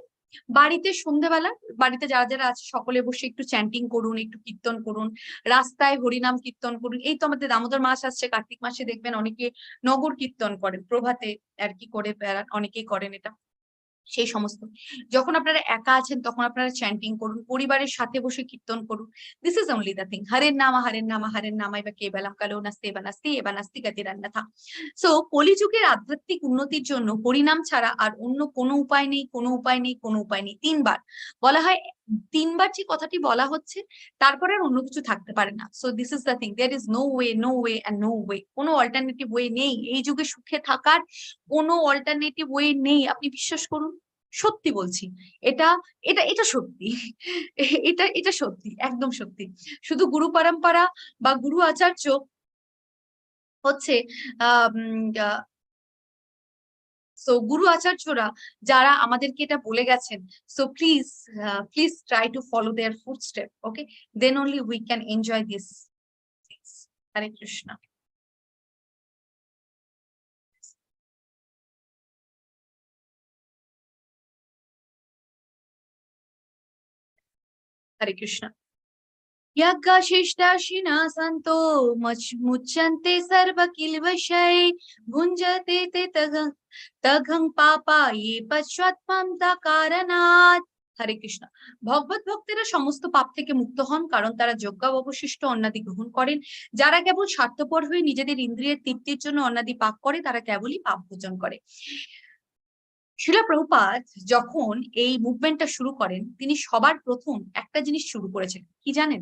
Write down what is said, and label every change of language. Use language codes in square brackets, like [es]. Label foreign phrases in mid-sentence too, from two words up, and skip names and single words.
[bn] বাড়িতে সন্ধ্যেবেলা, বাড়িতে যারা যারা আছে সকলে বসে একটু চ্যান্টিং করুন, একটু কীর্তন করুন, রাস্তায় হরিনাম কীর্তন করুন। এই তো আমাদের দামোদর মাস আসছে, কার্তিক মাসে দেখবেন অনেকে নগর কীর্তন করেন, প্রভাতে আর কি করে বেড়ান, অনেকেই করেন এটা। সেই সমস্ত যখন আপনারা একা আছেন তখন আপনারা চ্যান্টিং করুন, পরিবারের সাথে বসে কীর্তন করুন। [en] This is only the thing. [sa] হরের নামা হরের নামা হরের নামা এবার কেবলম কালো নাস্তি এবার নাস্তি এবার নাস্তি গতিরান্নাথা। [bn] সো কলিযুগের আধ্যাত্মিক উন্নতির জন্য হরিনাম ছাড়া আর অন্য কোনো উপায় নেই, কোনো উপায় নেই, কোনো উপায় নেই। তিনবার বলা হয়, তিনবার যে কথাটি বলা হচ্ছে তারপরে আর অন্য কিছু থাকতে পারে না। [en] So this is the thing, there is no way, no way and no way. [bn] কোনো [en] alternative way [bn] নেই এই যুগে সুখে থাকার, কোনো [en] alternative way [bn] নেই। আপনি বিশ্বাস করুন, সত্যি বলছি, এটা এটা এটা সত্যি, এটা সত্যি, একদম সত্যি। শুধু গুরু পরম্পরা বা গুরু আচার্য হচ্ছে সো গুরু আচার্যরা যারা আমাদেরকে এটা বলে গেছেন, [en] so please please try to follow their footstep. Okay, then only we can enjoy this. হরে কৃষ্ণ। হরে কৃষ্ণ। [sa] यज्ञशिष्टाशिना सन्तो मुच्यन्ते सर्वकिल्बिषै भुञ्जते ते तघं पापा ये पश्चात्पन्था कारणात्। হরে কৃষ্ণ। [bn] ভগবত ভক্তেরা সমস্ত পাপ থেকে মুক্ত হন কারণ তারা যজ্ঞ অবশিষ্ট অন্নাদি গ্রহণ করেন। যারা কেবল স্বার্থপর হয়ে নিজেদের ইন্দ্রিয়ের তৃপ্তির জন্য অন্নাদি পাপ করে তারা কেবলই পাপ ভোজন করে। শিলা প্রভুপাদ যখন এই মুভমেন্টটা শুরু করেন, তিনি সবার প্রথম একটা জিনিস শুরু করেছেন, কি জানেন?